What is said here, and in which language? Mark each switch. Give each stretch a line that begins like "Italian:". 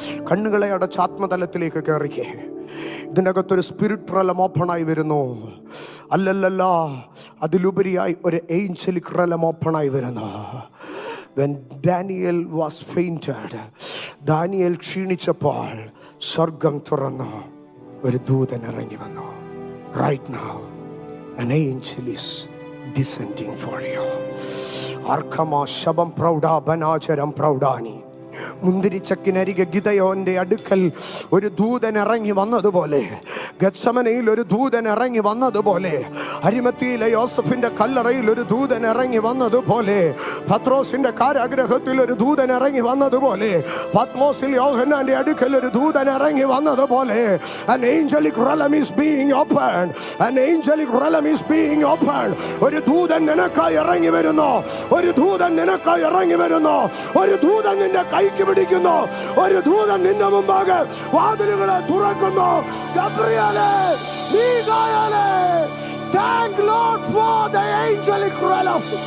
Malayalam: കണ്ണുകളെ അടച്ച് ആത്മതലത്തിലേക്ക് കയറിക്കേ. ഇതിനകത്തൊരു സ്പിരിറ്റ് റലം ഓപ്പണായി വരുന്നു. അല്ലല്ല, അതിലുപരിയായി ഒരു ഏഞ്ചലിക് റലം ഓപ്പണായി വരുന്നു.
English: When Daniel was fainted,
Malayalam: Daniel ക്ഷീണിച്ചപ്പോൾ സ്വർഗം തുറന്നു, ഒരു ദൂതൻ ഇറങ്ങി വന്നു.
English: Right now an angel is descending for you. ആർക്കമാ ശബം പ്രൗഢാ ബനാചരം പ്രൗഢാനി.
Malayalam: മുന്തിരിച്ചക്കിനരികെ ഗിദയോന്റെ അടുക്കൽ ഒരു ദൂതൻ ഇറങ്ങി വന്നതുപോലെ, ഗത്സമനയിൽ ഒരു ദൂതൻ ഇറങ്ങി വന്നതുപോലെ, അരിമത്തിയിലെ യോസഫിന്റെ കല്ലറയിൽ ഒരു ദൂതൻ ഇറങ്ങി വന്നതുപോലെ, പത്രോസിന്റെ കാരാഗ്രഹത്തിൽ ഒരു ദൂതൻ ഇറങ്ങി വന്നതുപോലെ, പത്മോസിൽ യോഹന്നാന്റെ അടുക്കൽ ഒരു ദൂതൻ ഇറങ്ങി വന്നതുപോലെ,
English: an angelic realm is being opened. An angelic realm is being opened.
Malayalam: ഒരു ദൂതൻ നിനക്കായി ഇറങ്ങി വരുന്നു. ഒരു ദൂതൻ നിനക്കായി ഇറങ്ങി വരുന്നു. ഒരു ദൂതൻ നിന്റെ കൈക്ക് പിടിക്കുന്നു. ഒരു ദൂതൻ നിന്റെ മുമ്പാകെ വാതിലുകളെ തുറക്കുന്നു.
English: ഗബ്രിയേലേ, മീഖായേലേ, thank Lord for the angelic realm.